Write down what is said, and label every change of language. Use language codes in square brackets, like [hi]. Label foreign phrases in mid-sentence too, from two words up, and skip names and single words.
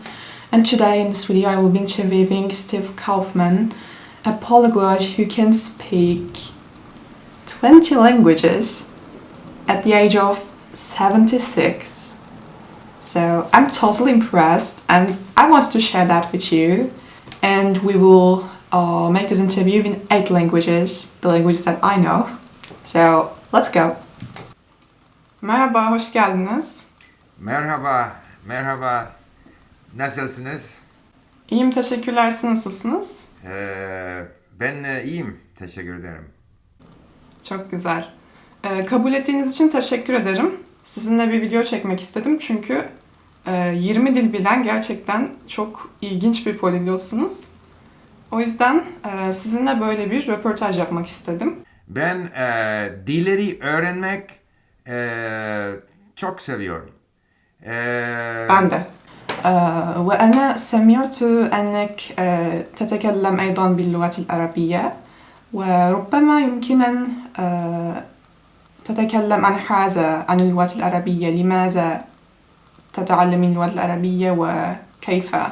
[en] And today in this video I will be interviewing Steve Kaufmann, a polyglot who can speak 20 languages at the age of 76. So I'm totally impressed and I want to share that with you. And we will make this interview in 8 languages, the languages that I know. So let's go. [tr] Merhaba, hoş geldiniz. Merhaba. Nasılsınız? İyiyim, teşekkürler. Siz nasılsınız? Ben iyiyim, teşekkür ederim. Çok güzel. Kabul ettiğiniz için teşekkür ederim. Sizinle bir video çekmek istedim çünkü 20 dil bilen gerçekten çok ilginç bir poliglotsunuz. O yüzden sizinle böyle bir röportaj yapmak istedim. Ben dilleri öğrenmek çok seviyorum. Ben de. [ar] وأنا سمعت أنك تتكلم أيضا باللغة العربية وربما يمكن أن تتكلم عن حاجة عن اللغة العربية. لماذا تتعلم اللغة العربية وكيف؟